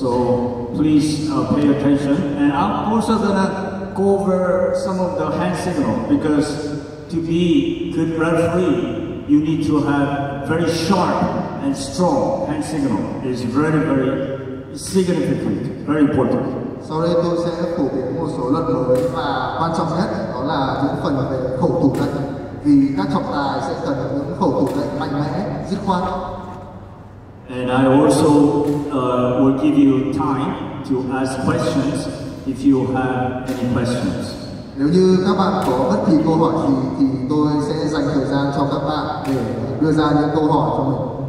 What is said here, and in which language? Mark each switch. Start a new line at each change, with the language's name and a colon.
English: So please pay attention. And I'm also gonna go over some of the hand signal, because to be good referee, you need to have very sharp and strong hand signal. It's very, very significant, very important.
Vietnamese: Sau đây tôi sẽ phổ biến một số luật mới và quan trọng nhất đó là những phần về khẩu thủ lệnh, vì các trọng tài sẽ cần những khẩu thủ lệnh mạnh mẽ, dứt khoát.
English: And I also will give you time to ask questions if you have any questions.
Vietnamese: Nếu như các bạn có bất kỳ câu hỏi gì thì tôi sẽ dành thời gian cho các bạn để đưa ra những câu hỏi cho mình.